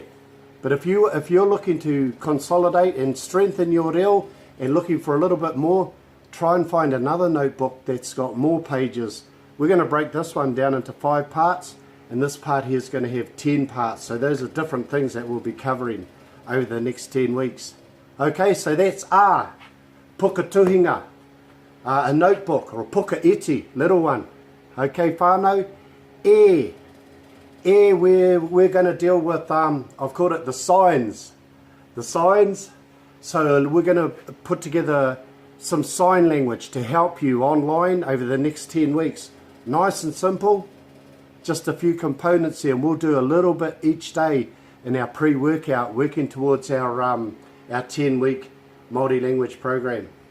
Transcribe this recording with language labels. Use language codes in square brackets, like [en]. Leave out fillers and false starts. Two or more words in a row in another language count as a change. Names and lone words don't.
[en] But if you're looking to consolidate and strengthen your reo and looking for a little bit more, try and find another notebook that's got more pages. We're going to break this one down into 5 parts, and this part here is going to have 10 parts. So those are different things that we'll be covering over the next 10 weeks. Okay, so that's A, [mi] puka tuhinga, [en] a notebook, or a [mi] puka iti, [en] little one. Okay, whānau. E, we're going to deal with, I've called it the signs. The signs. So we're going to put together some sign language to help you online over the next 10 weeks. Nice and simple. Just a few components here, and we'll do a little bit each day in our pre-workout, working towards our 10-week Māori language program.